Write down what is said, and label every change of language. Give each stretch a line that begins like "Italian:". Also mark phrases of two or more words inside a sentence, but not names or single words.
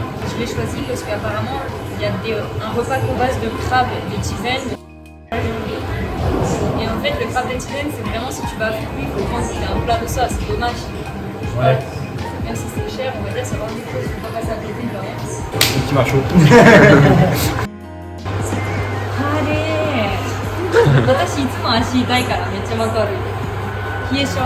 French: Je l'ai choisi parce qu'apparemment, il y a un repas à base de crabe d'étiven. Et en fait, le crabe d'étiven, c'est vraiment si tu vas à Fukui, il faut prendre un plat de ça, c'est dommage. Ouais. Même si c'est cher, on va dire, c'est vraiment quelque chose qu'il faut pas passer à côté de rien. Un petit macho.
Japanese: 私いつも足痛いからめっちゃわかる。冷え性。